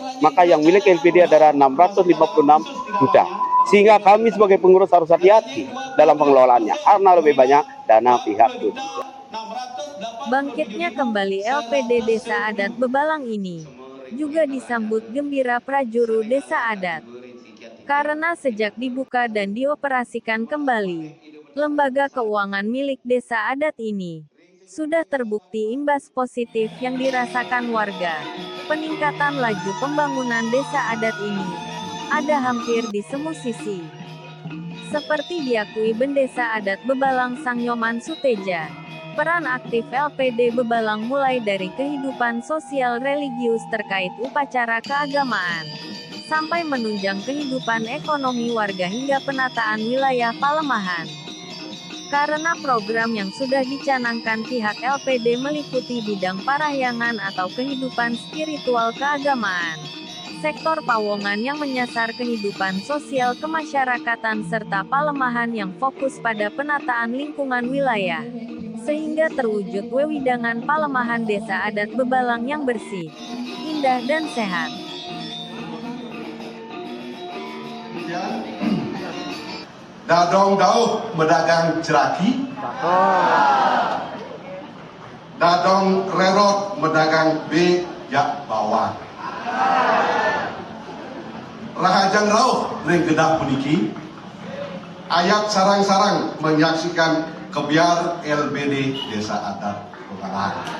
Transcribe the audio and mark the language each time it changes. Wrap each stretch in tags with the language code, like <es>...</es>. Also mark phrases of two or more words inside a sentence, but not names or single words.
<id>Maka yang milik LPD adalah 656 juta. Sehingga kami sebagai pengurus harus hati-hati dalam pengelolaannya karena lebih banyak dana pihak ketiga. Bangkitnya kembali LPD Desa Adat Bebalang ini juga disambut gembira prajuru desa adat. Karena sejak dibuka dan dioperasikan kembali, lembaga keuangan milik desa adat ini sudah terbukti imbas positif yang dirasakan warga. Peningkatan laju pembangunan desa adat ini ada hampir di semua sisi. Seperti diakui Bendesa Adat Bebalang Sangyoman Suteja, peran aktif LPD Bebalang mulai dari kehidupan sosial religius terkait upacara keagamaan, sampai menunjang kehidupan ekonomi warga hingga penataan wilayah Palemahan. Karena program yang sudah dicanangkan pihak LPD meliputi bidang parahyangan atau kehidupan spiritual keagamaan, sektor Pawongan yang menyasar kehidupan sosial kemasyarakatan serta Palemahan yang fokus pada penataan lingkungan wilayah, sehingga terwujud wewidangan Palemahan Desa Adat Bebalang yang bersih, indah dan sehat.</id> <ban>Dadong dauh medagang ceraki, dadong rerot medagang bejak bawang, rahajang rauh ring gedak puniki, ayat sarang-sarang menyaksikan kebiar LBD Desa Adat Bebalang.</ban>